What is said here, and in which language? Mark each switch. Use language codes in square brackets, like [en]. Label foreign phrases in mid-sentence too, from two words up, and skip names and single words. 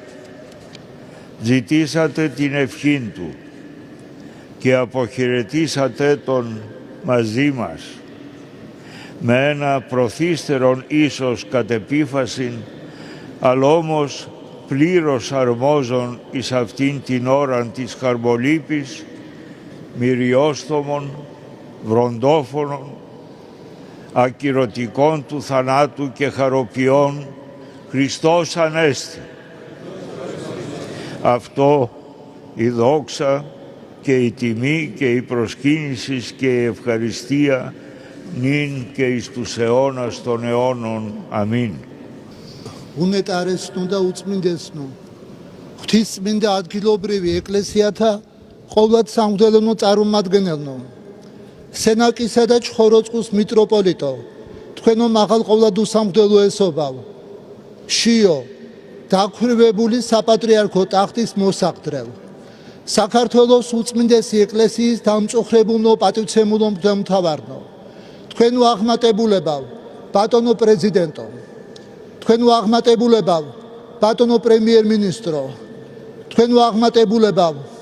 [el] Ζητήσατε την ευχήν του και αποχαιρετήσατε τον μαζί μας με ένα προθύστερον ίσως κατ' επίφασιν, αλλά όμως πλήρως αρμόζων εις αυτήν την ώραν της χαρμολύπης, μυριόστομων, βροντόφωνων, ακυρωτικών του θανάτου και χαροποιών, Χριστός Ανέστη. Αυτό η δόξα και η τιμή και η προσκύνηση και η ευχαριστία νυν και εις τους αιώνας των αιώνων. Αμήν. [ka] უნეტარესნო და უწმინდესნო ღვთისმინდა ადგილობრივი ეკლესიათა ყოვლად სამღვდელო წარმომადგენელნო სენაკისა და ჩხოროწყუს მიტროპოლიტო თქვენო მაღალყოვლად უსამღვდელოესობავ შიო დაქვრივებული საპატრიარქო ტახტის მოსაყდრელ საქართველოს უწმინდესი ეკლესიის დამწუხრებულნო პატივცემულო მღვდელმთავარნო თქვენო აღმატებულებავ ბატონო პრეზიდენტო თქვენო აღმატებულებავ ბატონო პრემიერ-მინისტრო თქვენო აღმატებულებავ